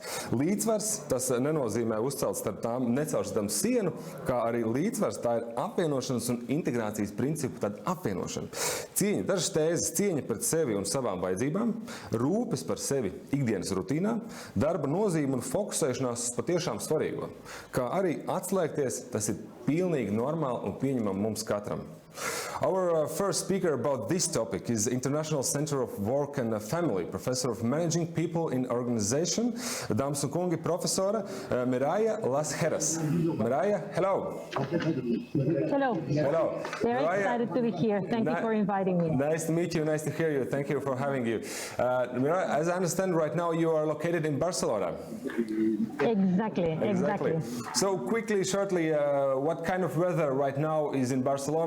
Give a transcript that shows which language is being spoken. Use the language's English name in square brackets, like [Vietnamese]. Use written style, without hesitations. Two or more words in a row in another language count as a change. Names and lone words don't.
[Latvian] Līdzsvars tas nenozīmē uzcelt starp tām necaurskatāms sienu, kā arī līdzsvars, tā ir apvienošanas un integrācijas principu tad apvienošana. Cieņa, dažas tēzes, cieņa pret sevi un savām vajadzībām, rūpes par sevi ikdienas rutīnā, darba nozīme un fokusēšanās uz patiešām svarīgo, kā arī atslēgties, tas ir pilnīgi normāli un pieņemam mums katram. [English] Our first speaker about this topic is International Center of Work and Family, Professor of Managing People in Organization, [Latvian] dāmas un kungi, profesora Miraja Lasheras. Miraja, [English] hello. Hello. Hello. Very excited to be here. Thank you for inviting me. Nice to meet you. Nice to hear you. Thank you for having you. Miraja, as I understand right now, you are located in Barcelona. Exactly. So quickly, shortly, what kind of weather right now is in Barcelona?